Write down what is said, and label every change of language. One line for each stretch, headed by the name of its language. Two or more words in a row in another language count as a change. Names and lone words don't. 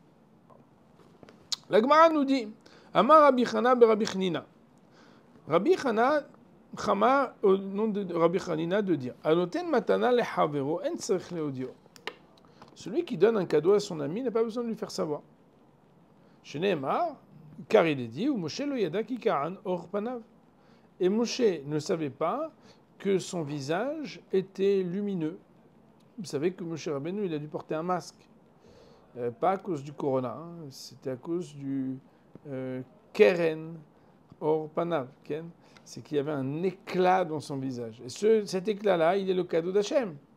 French: La Gemara nous dit
Hebrew: אמר רבי חנא בר רבי חנינא.
French: Rabbi Chama au nom de Rabbi Chanina de dire
Hebrew: הנותן מתנה לחבירו אין צריך להודיעו.
French: Celui qui donne un cadeau à son ami n'a pas besoin de lui faire savoir.
Hebrew: שנאמר,
French: car il est dit,
Hebrew: ומשה לא ידע כי קרן עור פניו.
French: Et Moshe ne savait pas que son visage était lumineux. Vous savez que Moshe Rabbeinu, il a dû porter un masque. Pas à cause du corona, hein, c'était à cause du
Hebrew: קרן עור פניו.
French: C'est qu'il y avait un éclat dans son visage. Et cet éclat-là, il est le cadeau d'Hachem.